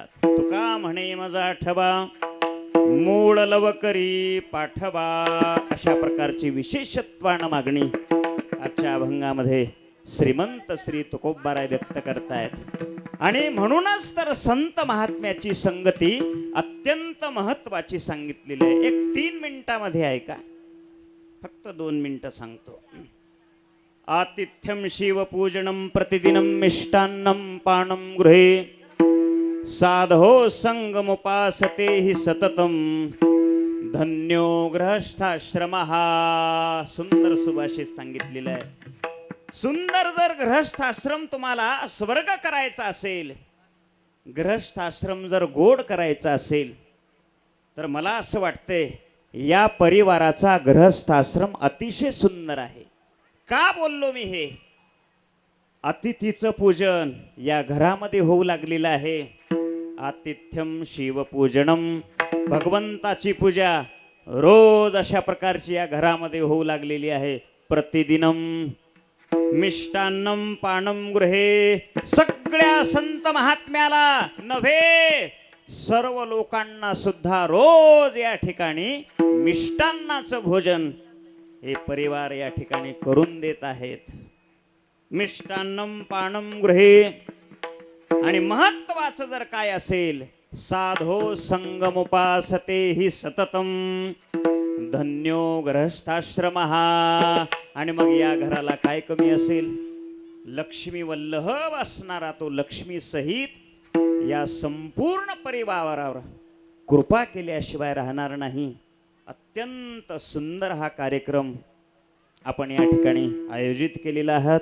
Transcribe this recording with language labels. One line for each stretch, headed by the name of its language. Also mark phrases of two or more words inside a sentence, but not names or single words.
Marathi: तुका म्हणे माझा आठवा मूळ लवकरी पाठवा, अशा प्रकारची विशेषत्वानं मागणी आजच्या अभंगामध्ये श्रीमंत श्री तुकोबाराय व्यक्त करतायत. आणि म्हणूनच तर संत महात्म्याची संगती अत्यंत महत्वाची सांगितलेली आहे. एक 3 मिनिटामध्ये आहे का, फक्त 2 मिनिटं सांगतो.
Sanskrit: आतिथ्यम शिवपूजनम प्रतिदिनम मिष्टान्नम पाणम गृहे साधो संगमुपासते हि सततम धन्यो गृहस्थाश्रमः.
Marathi: सुंदर सुभाषित सांगितलेलं आहे. सुंदर जर गृहस्थाश्रम तुम्हाला स्वर्ग करायचा असेल, गृहस्थाश्रम जर गोड करायचा असेल, तर मला असं वाटतंय या परिवाराचा गृहस्थाश्रम अतिशय सुंदर आहे. का बोललो मी हे? अतिथीचं पूजन या घरामध्ये होऊ लागलेलं आहे.
Sanskrit: आतिथ्यम शिवपूजनम,
Marathi: भगवंताची पूजा रोज अशा प्रकारची या घरामध्ये होऊ लागलेली आहे.
Sanskrit: प्रतिदिनम मिष्टान्नम पाणम गृहे,
Marathi: सगळ्या संत महात्म्याला नव्हे सर्व लोकांना सुद्धा रोज या ठिकाणी मिष्टान्नाचं भोजन हे परिवार या ठिकाणी करून देत आहेत.
Sanskrit: मिष्टान्नम पाणम गृहे.
Marathi: आणि महत्वाचं जर काय असेल,
Sanskrit: साधो संगमुपासते हि सततम धन्यो गृहस्थाश्रमः.
Marathi: आणि मग या घराला काय कमी असेल? लक्ष्मी वल्लभ असणारा तो लक्ष्मी सहित या संपूर्ण परिवारावर कृपा केल्याशिवाय राहणार नाही. अत्यंत सुंदर हा कार्यक्रम आपण या ठिकाणी आयोजित केलेला आहात.